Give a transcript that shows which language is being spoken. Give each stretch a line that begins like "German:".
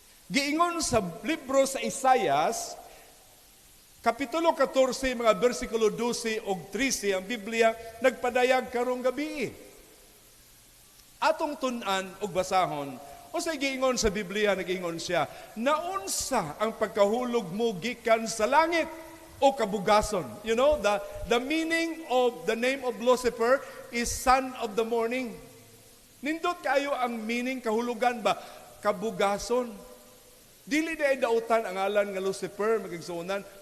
Cebuano: Giingon sa libro sa Isaias, Kapitulo 14, mga versikulo 12 o 13, ang Biblia, nagpadayag karong gabi. Atong tunan o basahon, o sa giingon sa Biblia, nagingon siya, naunsa ang pagkahulog mo gikan sa langit o kabugason.
English: You know, the meaning of the name of Lucifer is son of the morning.
Cebuano: Nindot kayo ang meaning kahulugan ba? Kabugason. Dili na dautan ang ngalan nga Lucifer, magigsunan.